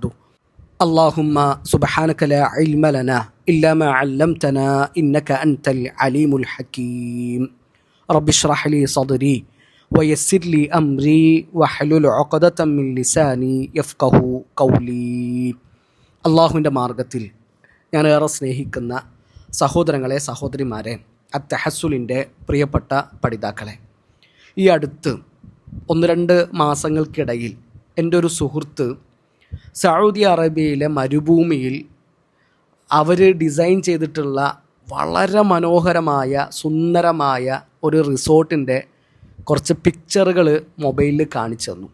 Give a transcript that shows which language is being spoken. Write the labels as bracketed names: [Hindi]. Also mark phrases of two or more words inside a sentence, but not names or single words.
[Arabic] اللهم سبحانك لا علم لنا إلا ما علمتنا إنك أنت العليم الحكيم. رب اشرح لي صدري ويسر لي أمري واحلل عقدة من لساني يفقه قولي. [Malayalam] അള്ളാഹുവിൻ്റെ മാർഗത്തിൽ ഞാൻ ഏറെ സ്നേഹിക്കുന്ന സഹോദരങ്ങളെ, സഹോദരിമാരെ, അത്തഹസുലിൻ്റെ പ്രിയപ്പെട്ട പഠിതാക്കളെ, ഈ അടുത്ത് 1-2 മാസങ്ങൾക്കിടയിൽ എൻ്റെ ഒരു സുഹൃത്ത് സൗദി അറേബ്യയിലെ മരുഭൂമിയിൽ അവർ ഡിസൈൻ ചെയ്തിട്ടുള്ള വളരെ മനോഹരമായ സുന്ദരമായ ഒരു റിസോർട്ടിൻ്റെ കുറച്ച് പിക്ചറുകൾ മൊബൈലിൽ കാണിച്ചു തന്നു.